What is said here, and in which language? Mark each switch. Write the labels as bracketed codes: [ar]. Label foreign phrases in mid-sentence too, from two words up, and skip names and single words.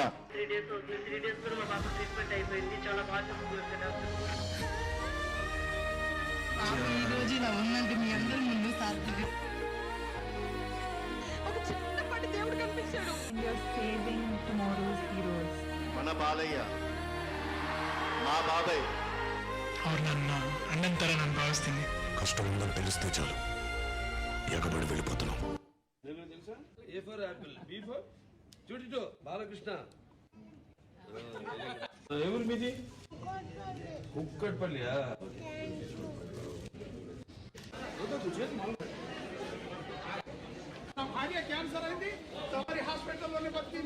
[te] 3 days అవుతుంది. 3 days కూడా మా పాప ట్రీట్మెంట్ అయిపోయింది. చాలా బాగా చూసుకున్నారు ఈ రోజు ఇలా ఉందంటే మీ అందరి ముందు సాధ్యం. ఒక చిన్నపాటి దేవుడు కనిపించాడు. [en] Saving Tomorrow's Heroes. [te] మన బాలయ్య మా బాబాయ్. [kn] ಅವ್ರು ನನ್ನ ಅಣ್ಣನ ಥರ ನಾನು ಭಾವಿಸ್ತೀನಿ. [te] కష్టం ఉందని తెలిస్తే చాలు ఎగబడి వెళ్ళిపోతున్నాం. తెలుసా? [en] A for apple, B for [te] చూడు బాలకృష్ణ. ఎవరు మీది? కుక్కట్పల్లియా? నా భార్య క్యాన్సర్ అయింది, తమరి హాస్పిటల్లోనే బతికింది.